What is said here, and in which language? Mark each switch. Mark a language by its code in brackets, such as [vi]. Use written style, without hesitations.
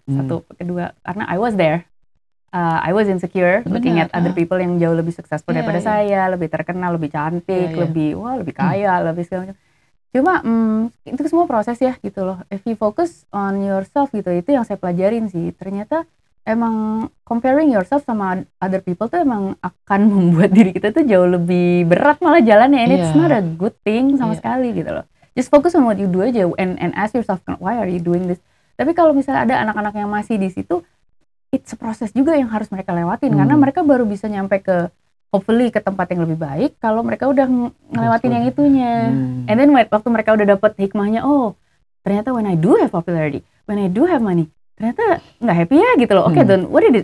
[id] Satu, kedua karena [en] I was there. I was insecure looking at other people [id] yang jauh lebih successful daripada saya, lebih terkenal, lebih cantik, lebih kaya, lebih segala macam. Cuma itu semua proses ya gitu loh. [en] If you focus on yourself [id] gitu, itu yang saya pelajarin sih. Ternyata emang comparing yourself sama other people tuh emang akan membuat diri kita tuh jauh lebih berat malah jalannya. [en] And it's not a good thing [id] sama sekali gitu loh. [en] Just focus on what you do aja and ask yourself, why are you doing this? [id] Tapi kalau misalnya ada anak-anak yang masih di situ, [en] it's a [id] proses juga yang harus mereka lewatin karena mereka baru bisa nyampe ke hopefully ke tempat yang lebih baik kalau mereka udah ngelewatin yang itunya. [en] And then [id] waktu mereka udah dapet hikmahnya, oh ternyata [en] when I do have popularity, when I do have money, [id] ternyata nggak happy ya gitu loh. [en] Oke, then what did it?